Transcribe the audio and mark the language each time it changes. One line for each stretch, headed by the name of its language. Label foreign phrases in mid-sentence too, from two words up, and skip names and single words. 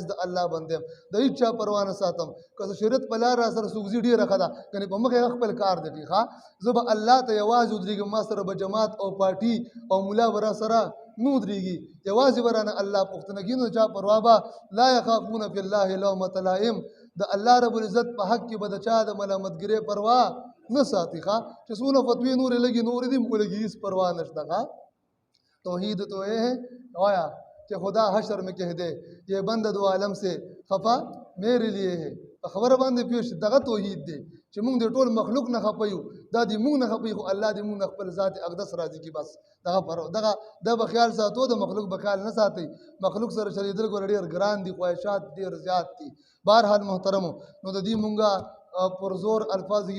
Pashto: د الله بنده یم د هېڅ چا پروا نه ساتم که د شریعت په لار را سره څوک ځي ډېره ښه ده کنې په مخ یې خپل کار دی ښه زه به الله ته یوازې ودرېږم ما سره به جماعت او پارټي او مولا به را سره نه ودرېږي یوازې به رانه الله پوښتنه کوي نو چا پروا به
Arabic: لا یخافون فی الله لومة لائم
Pashto: د
Arabic: الله رب العزت
Pashto: په حق کې به د چا د ملامتګرۍ پروا نه ساتي ښا چې څونه فتوی نورې لګي نورې دې موږ لګي هېڅ پروا نشته ښا
Urdu: توحید تو یہ ہے آیا کہ خدا حشر میں کہہ دے یہ بندہ دو عالم سے خفا میرے لیے ہے
Pashto: په خبره باندې پیښ دغه توحید دی چې موږ د ټول مخلوق نه خپیو دا دې موږ نه خپیو خو الله دې موږ خپل ذات اقدس راضي کی بس دغه د بخیال ساتو د مخلوق بخیال نه ساتي مخلوق سره شریدل ګور ډیر ګران دي خواهشات ډیر زیات دي بهرحال محترمو نو د دې مونږه پر زور الفاظ کی